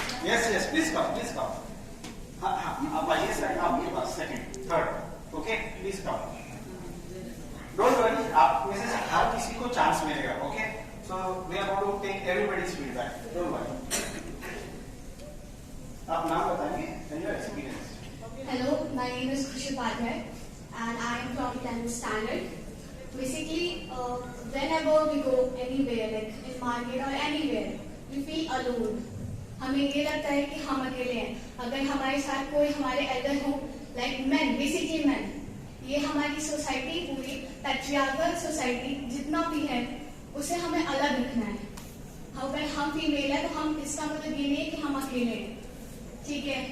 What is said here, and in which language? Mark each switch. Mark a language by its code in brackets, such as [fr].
[en] Yes, please come. [hi] आप आइए sir. आपके पास [en] Second, third. Okay? Please come. Don't worry. [hi] आप में से हर किसी को चांस मिलेगा. [en] Okay? So we are going to take everybody's feedback. Don't worry. [hi] आप नाम बताएंगे [en] And your experience. Hello, my name is Khushi Upadhyay and I am from 10th standard. Basically, whenever we go anywhere, like in market or anywhere, we feel alone. [hi] हमें ये लगता है कि हम अकेले हैं. अगर हमारे साथ कोई हमारे एल्डर हो, [en] like man, basically man, [hi] ये हमारी सोसाइटी पूरी पैट्रियार्कल सोसाइटी जितना भी है उसे हमें अलग रखना है. अगर हम फीमेल है तो हम इसका मतलब ये नहीं है कि हम अकेले हैं. ठीक है?